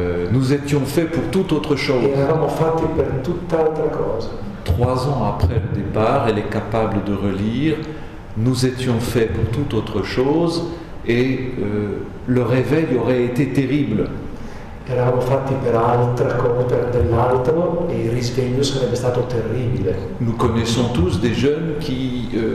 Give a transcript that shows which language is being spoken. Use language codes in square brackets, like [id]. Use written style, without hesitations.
[fr] Nous étions faits pour toute autre chose. [it] E eravamo fatti per tutt'altra cosa. [fr] 3 ans après le départ, elle est capable de relire. Nous étions faits pour toute autre chose et le réveil aurait été terrible. [it] Eravamo fatti per altra cosa, per dell'altro, e il risveglio sarebbe stato terribile. [fr] Nous connaissons tous des jeunes qui